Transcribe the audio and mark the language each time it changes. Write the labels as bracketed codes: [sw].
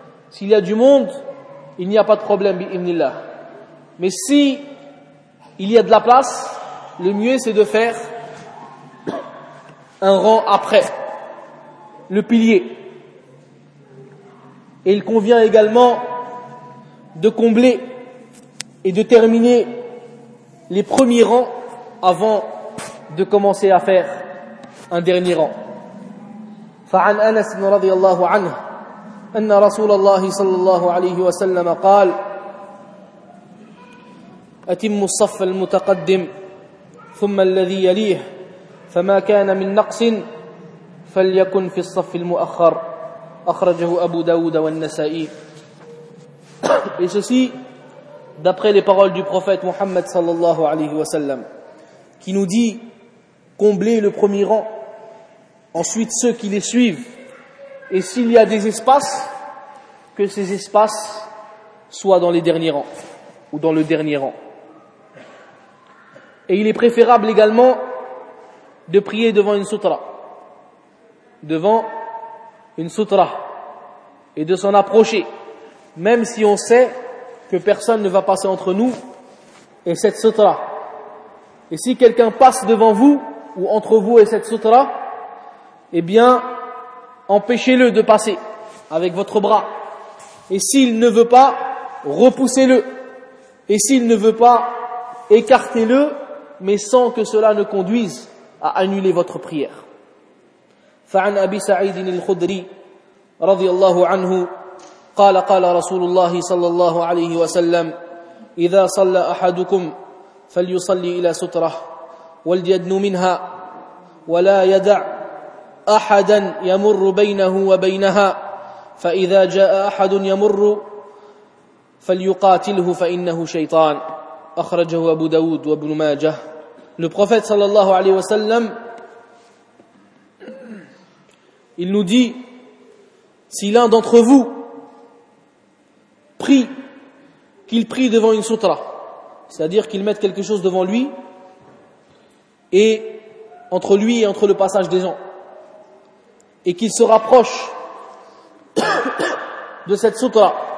[fr] S'il y a du monde, il n'y a pas de problème, bi'ibnillah. Mais si il y a de la place, le mieux c'est de faire un rang après le pilier. Et il convient également de combler et de terminer les premiers rangs avant de commencer à faire un dernier rang. [ar] فعن أنس رضي الله عنه أن رسول الله صلى الله عليه وسلم قال أتم الصف المتقدم ثم الذي يليه فما كان من نقص فليكن في الصف المؤخر أخرجه أبو داود والنسائي. [fr] Et ceci d'après les paroles du prophète Mohammed sallallahu alayhi wa sallam, qui nous dit: comblez le premier rang, ensuite ceux qui les suivent, et s'il y a des espaces, que ces espaces soient dans les derniers rangs ou dans le dernier rang. Et il est préférable également de prier devant une sutra, devant une sutra, et de s'en approcher, même si on sait que personne ne va passer entre nous et cette sutra. Et si quelqu'un passe devant vous ou entre vous et cette sutra, eh bien, empêchez-le de passer avec votre bras. Et s'il ne veut pas, repoussez-le. Et s'il ne veut pas, écartez-le, mais sans que cela ne conduise à annuler votre prière. [ar] فعن أبي سعيد الخدري رضي الله عنه قال قال رسول الله صلى الله عليه وسلم إذا صلى أحدكم فليصلي إلى سترة وليدن منها ولا يدع أحدا يمر بينه وبينها فإذا جاء أحد يمر فليقاتله فإنه شيطان أخرجه أبو داود وابن ماجه. [fr] Le prophète sallallahu alayhi wa sallam, il nous dit: si l'un d'entre vous prie, qu'il prie devant une sutra, c'est-à-dire qu'il mette quelque chose devant lui et entre lui et entre le passage des gens, et qu'il se rapproche de cette sutra,